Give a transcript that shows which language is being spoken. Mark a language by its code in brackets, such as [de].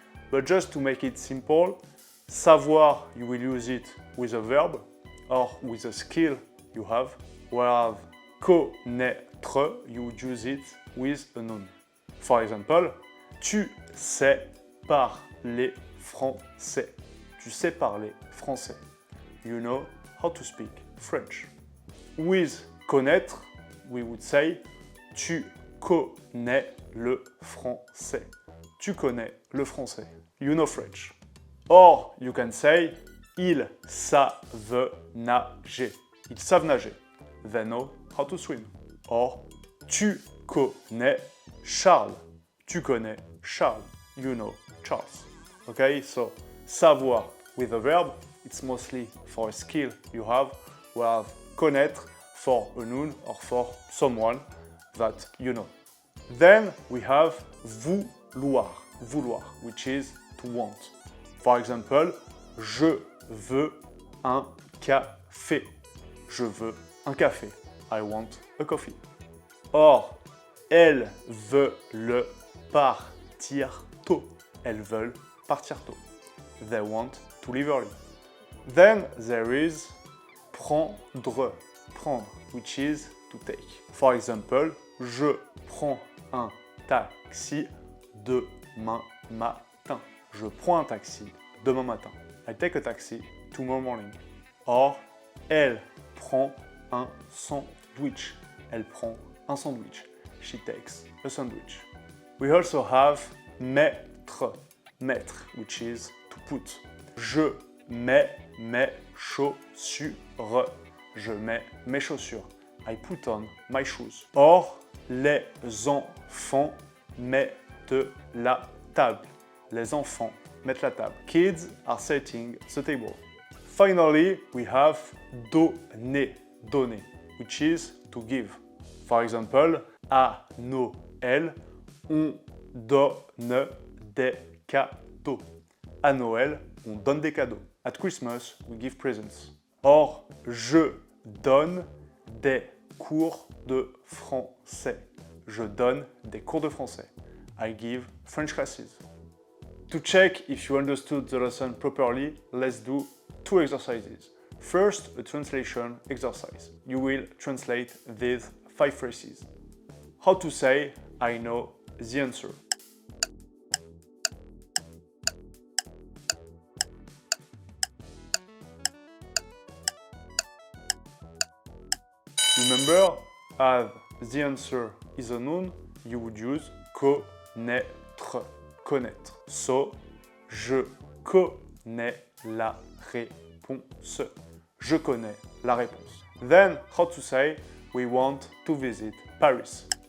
[en] But just to make it simple, savoir, you will use it with a verb or with a skill you have, whereas connaître, you would use it with a noun. For example, [fr] tu sais parler français. Tu sais parler français. [en] You know how to speak French. With connaître, we would say [fr] tu connais le français. Tu connais le français. [en] You know French. Or, you can say [fr] ils savent nager. Ils savent nager. [en] They know how to swim. Or, [fr] tu connais Charles. Tu connais Charles. [en] You know Charles. Okay, so savoir with a verb, it's mostly for a skill you have, whereas connaître for a noun or for someone that you know. Then we have vouloir, which is to want. For example, [fr] je veux un café. Je veux un café. [en] I want a coffee. [fr] Or, elles veulent partir tôt. Elles veulent partir tôt. [en] They want to leave early. Then there is prendre, which is to take. For example, [fr] je prends un taxi demain matin. Je prends un taxi demain matin. [en] I take a taxi tomorrow morning. [fr] Or, elle prend un sandwich. Elle prend un sandwich. [en] She takes a sandwich. We also have mettre, which is to put. [fr] Je mets mes chaussures. Je mets mes chaussures. [en] I put on my shoes. Or, [fr] les enfants mettent la table. Les enfants mettent la table. [en] Kids are setting the table. Finally, we have donner, which is to give. For example, [fr] à Noël, on donne des cadeaux. À Noël, on donne des cadeaux. [en] At Christmas, we give presents. [fr] Or, je donne des cours de français. je donne des cours de français. [en] I give French classes. To check if you understood the lesson properly, let's do 2 exercises. First, a translation exercise. You will translate these 5 phrases. How to say, I know the answer. Remember, as the answer is a noun, you would use connaître, connaître. [fr] So, je connais la réponse. Je connais la réponse. [en] Then, how to say, we want to visit Paris.